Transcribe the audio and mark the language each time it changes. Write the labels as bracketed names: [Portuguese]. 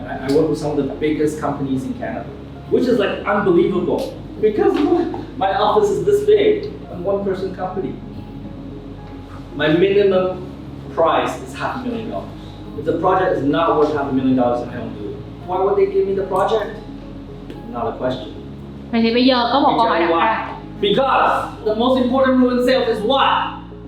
[English] I work with some of the biggest companies in Canada, which is like unbelievable because my office is this big. I'm 1-person company. My minimum price is $500,000. If the project is not worth $500,000, I don't do it. Why would they give me the project? Not a question. [Vietnamese] Vậy thì bây giờ có một câu hỏi đặt ra. [English] Because the most important rule in sales is what?